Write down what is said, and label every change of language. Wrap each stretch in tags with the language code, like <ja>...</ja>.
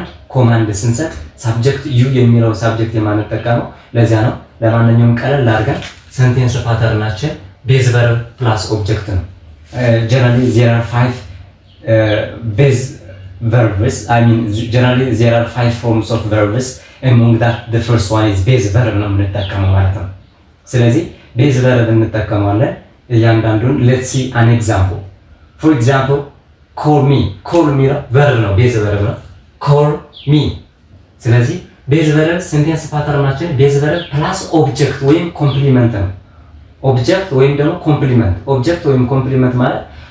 <am>command ስንሰጥ ሳብጀክት you የሚለው ሳብጀክት የማንጠቀመው ለዚያ ነው። ለማንኛውም ቀለል አድርገን sentence patternናችን base verb plus object ነው።</am> <en>Generally there are 5 base verbs. Generally there are 5 forms of verbs. Among that the first one is base verb</en> <am>ነው የምንጠቀመው ማለት ነው። ስለዚህ base verb እንጠቀማለን እያንዳንዱን።</am> <en>let's see an example. For example, call me</en> <am>ነው verb ነው፣ base verb ነው። call me። ስለዚህ ቤዝ ቨርብ ሴንቴንስ ፓተርናችን ቤዝ ቨርብ ፕላስ ኦብጀክት ወይም ኮምፕሊመንት ነው። ኦብጀክት ወይም ደግሞ ኮምፕሊመንት። ኦብጀክት ወይም ኮምፕሊመንት ማለት</am>